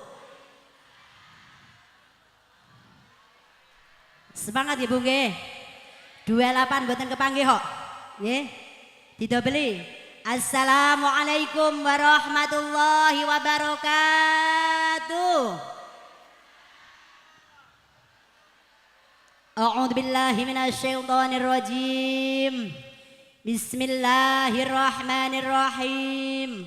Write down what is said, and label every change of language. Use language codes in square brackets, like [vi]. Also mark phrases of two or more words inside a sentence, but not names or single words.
[jv] Semangat ya Bu nggih. 28 mboten kepanggih kok. Nggih. Didobeli. [ar] السلام عليكم ورحمة الله وبركاته. أعوذ بالله من الشيطان الرجيم. Bismillahirrahmanirrahim.